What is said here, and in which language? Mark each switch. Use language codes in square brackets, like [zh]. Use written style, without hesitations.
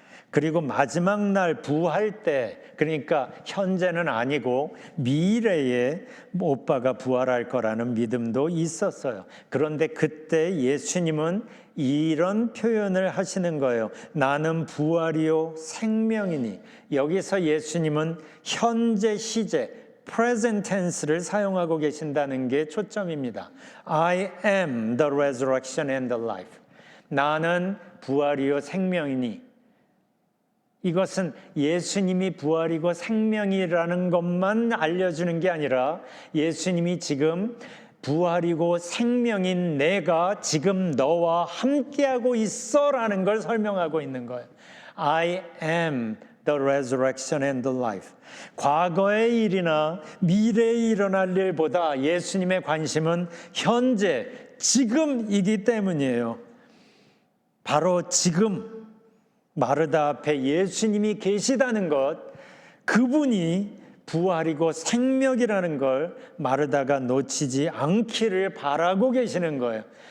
[ko] 그리고 마지막 날 부활 때, 그러니까 현재는 아니고 미래에 오빠가 부활할 거라는 믿음도 있었어요. 그런데 그때 예수님은 이런 표현을 하시는 거예요. 나는 부활이요 생명이니. 여기서 예수님은 현재 시제, present tense를 사용하고 계신다는 게 초점입니다. [en] I am the resurrection and the life. [ko] 나는 부활이요 생명이니. 이것은 예수님이 부활이고 생명이라는 것만 알려주는 게 아니라 예수님이 지금 부활이고 생명인 내가 지금 너와 함께하고 있어라는 걸 설명하고 있는 거예요. [en] I am the resurrection and the life. [ko] 과거의 일이나 미래에 일어날 일보다 예수님의 관심은 현재, 지금이기 때문이에요. 바로 지금 마르다 앞에 예수님이 계시다는 것, 그분이 부활이고 생명이라는 걸 마르다가 놓치지 않기를 바라고 계시는 거예요.